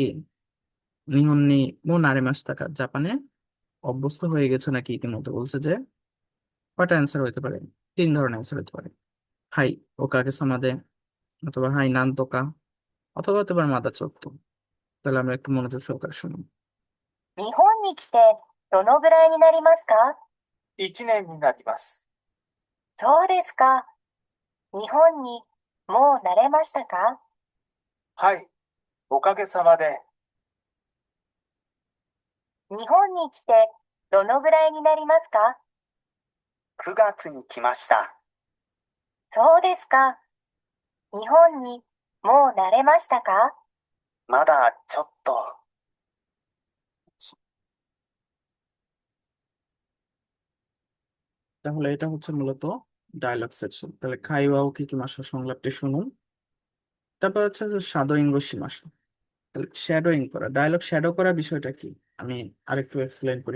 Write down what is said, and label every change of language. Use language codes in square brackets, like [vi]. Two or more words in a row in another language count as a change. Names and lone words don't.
[ja] 日本にもう慣れましたか, [bn] জাপানে অভ্যস্ত হয়ে গেছে নাকি ইতিমধ্যে, বলছে যে কয়টা অ্যান্সার হতে পারে? 3 ধরনের অ্যান্সার হতে পারে। [ja] はい、おかげさまで, [bn] অথবা [ja] はい、なんとか, [bn] অথবা হতে পারে [ja] まだちょっと. [bn] তাহলে আমরা একটু মনোযোগ সহকারে শুনি। [ja] 日本に来てどのぐらいになりますか？ 1年になります。そうですか。日本にもう慣れましたか？はい、おかげさまで。日本に来てどのぐらいになりますか？ 9月に来ました。そうですか。日本にもう慣れましたか？まだちょっと。 [bn] তাহলে এটা হচ্ছে মূলত [en] dialogue section. [bn] তাহলে [ja] 会話を聞きます [bn] সংলাপটি শুনুন। তারপর হচ্ছে [ja] シャドーイングします. [bn] তাহলে শ্যাডোইং করা, [en] dialogue shadow [bn] করা বিষয়টা কি আমি আরেকটু এক্সপ্লেন করি।